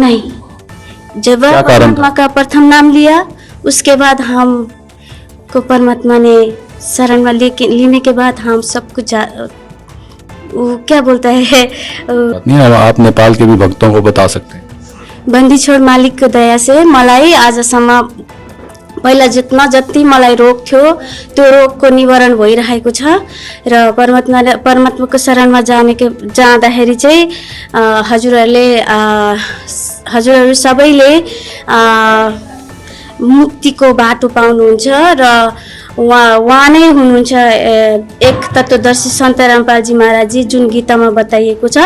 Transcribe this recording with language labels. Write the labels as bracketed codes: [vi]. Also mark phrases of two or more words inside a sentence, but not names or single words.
[hi] नहीं, जब परमात्मा का प्रथम नाम लिया उसके बाद हम को परमात्मा ने शरण में लेने के बाद हम सब कुछ वो क्या बोलता है नहीं, आप नेपाल के भी भक्तों को बता सकते हैं। बंदी छोड़ मालिक को दया से [ne] मलाई आजसम्म पहिला जति मलाई रोग थियो त्यो रोगको निवारण भइरहेको छ, र परमात्माको शरणमा जाँदाखेरि चाहिँ हजुरहरू सबैले मुक्तिको बाटो पाउनुहुन्छ, र उहाँ नै हुनुहुन्छ एक तत्त्वदर्शी सन्त रामपालजी महाराजजी, जुन गीतामा बताइएको छ।